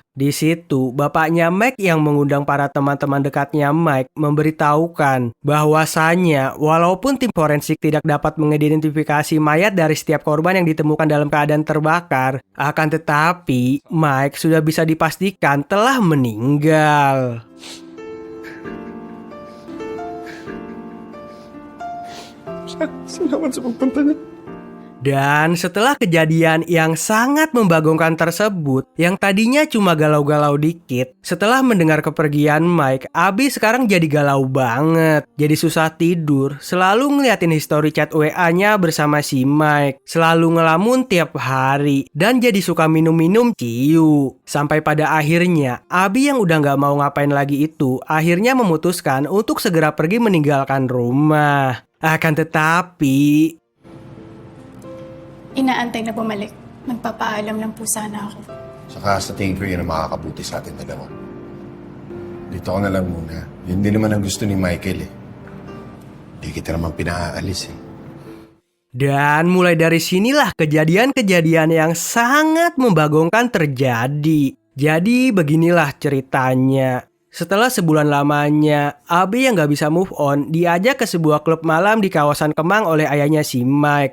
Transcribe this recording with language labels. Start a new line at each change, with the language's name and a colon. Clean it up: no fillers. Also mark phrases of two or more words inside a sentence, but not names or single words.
Indonesian: Di situ, bapaknya Mike yang mengundang para teman-teman dekatnya Mike memberitahukan bahwasannya walaupun tim forensik tidak dapat mengidentifikasi mayat dari setiap korban yang ditemukan dalam keadaan terbakar, akan tetapi Mike sudah bisa dipastikan telah meninggal.
Filipino: Salamat sa pagpunta niya.
Indonesian: Dan setelah kejadian yang sangat membagongkan tersebut, yang tadinya cuma galau-galau dikit, setelah mendengar kepergian Mike, Abi sekarang jadi galau banget. Jadi susah tidur, selalu ngeliatin
English: history chat
Indonesian: WA-nya bersama si Mike, selalu ngelamun tiap hari, dan jadi suka minum-minum ciu. Sampai pada akhirnya, Abi yang udah gak mau ngapain lagi itu, akhirnya memutuskan untuk segera pergi meninggalkan rumah. Akan tetapi,
Filipino: Inaantay na bumalik. Magpapaalam lang po sana ako. Saka sa tingin ko yun ang makakabuti sa atin dalawa. Dito ko na lang muna. Yun din naman ang gusto ni Michael eh. Di kita naman pinaalis eh.
Indonesian: dan mulai dari sinilah kejadian-kejadian yang sangat membagongkan terjadi. Jadi beginilah ceritanya. Setelah sebulan lamanya, Abi yang gak bisa
English: move on
Indonesian: diajak ke sebuah klub malam di kawasan Kemang oleh ayahnya si Mike.